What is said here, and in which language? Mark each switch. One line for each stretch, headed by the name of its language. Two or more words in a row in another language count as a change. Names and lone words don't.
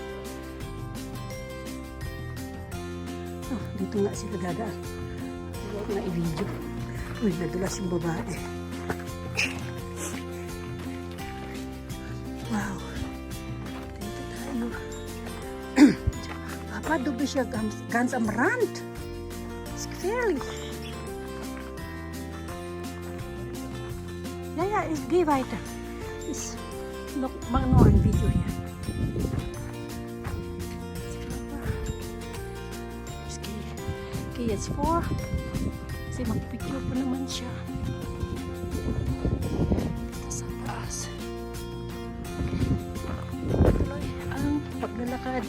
Filipino: Oh, dito nga sila dadaan. Huwag na i-video. Uy, nadulas yung babae. Wow. Dito tayo. Papa, dobi siya
German: ganz am Rand. It's gefährlich. Ja, ja, ich gehe weiter. Ich mach noch ein Video hier. Ich gehe jetzt vor.
Filipino: Kasi mag-picture pa naman siya. Dito sa taas. Tuloy ang paglalakad.